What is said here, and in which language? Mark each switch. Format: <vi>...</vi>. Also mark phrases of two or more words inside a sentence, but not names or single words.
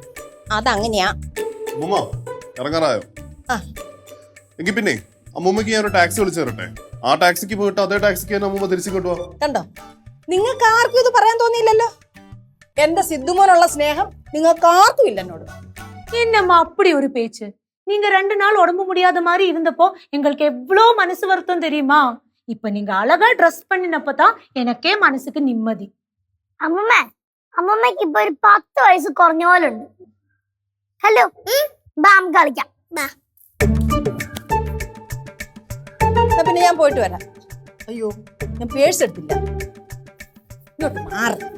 <ml>അതെന്തുവാ? അതങ്ങനെയാ. അമ്മൂമ്മ ഇറങ്ങാറായോ? ആ. എങ്കിൽ പിന്നെ അമ്മൂമ്മക്ക് ഞാൻ ഒരു ടാക്സി വിളിച്ചു തരട്ടെ. ആ ടാക്സിക്ക് പോയിട്ട് അതേ ടാക്സിക്ക് തന്നെ അമ്മൂമ്മ തിരിച്ചു കൊണ്ടുപോവാ. കണ്ടോ, നിങ്ങൾക്ക് ആർക്കും ഇത് പറയാൻ തോന്നിയില്ലല്ലോ. എന്റെ സിദ്ധുമോനുള്ള സ്നേഹം നിങ്ങൾക്ക് ആർക്കും ഇല്ല എന്നോട്.</ml> <ta>என்னம்மா அப்படி ஒரு பேச்சு? நீங்க 2 நாள் உடம்பு முடியாத மாதிரி இருந்தப்போ எங்களுக்கு எவ்வளவு மனசு வருத்தம் தெரியுமா? இப்ப நீங்க அழகா ட்ரெஸ் பண்ணினப்பதான் எனக்கே மனசுக்கு நிம்மதி.</ta> <ml>അമ്മമ്മക്ക് ഇപ്പൊ ഒരു 10 വയസ്സ് കുറഞ്ഞ പോലെ ഉണ്ട്. ഹലോ, ബാം കളിക്കാം. ബാ. എന്നാ പിന്നെ ഞാൻ പോയിട്ട് വരാം. അയ്യോ, ഞാൻ പേഴ്സ് എടുത്തില്ല. ഇങ്ങോട്ട് മാറി.</ml>